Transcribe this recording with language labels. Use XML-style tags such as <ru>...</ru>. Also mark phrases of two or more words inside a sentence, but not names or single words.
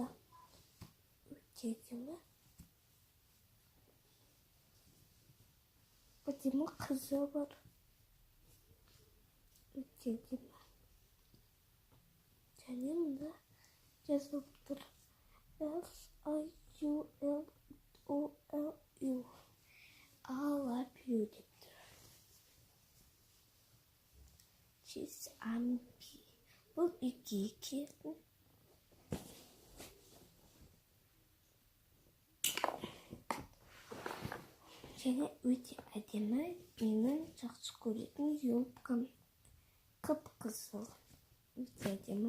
<kk>Өте әдемі. Әдемі қызы бар. Өте әдемі. Және мұнда жазылып тұр. S-I-U-L-O-L-U</kk> <en>I love you</en> <kk>деп тұр.</kk> <en>She's happy.</en> <kk>Бұл үйге келді. Және өте әдемі. Менің жақсы көретін юбкам. Қып-қызыл. Өте әдемі.</kk>